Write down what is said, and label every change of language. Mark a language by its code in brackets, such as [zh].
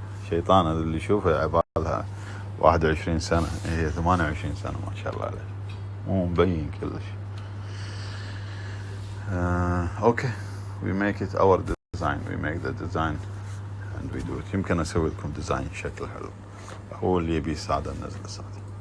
[ar] شيطان هذا اللي يشوفه عبالها 21 سنة هي 28 سنة ما شاء الله عليه مو مبين كلش. [en] Okay. We make it our design. We make the design and we do it. [ar] يمكن أسوي لكم ديزاين شكله حلو. هو اللي يبي سادة نزله سادة.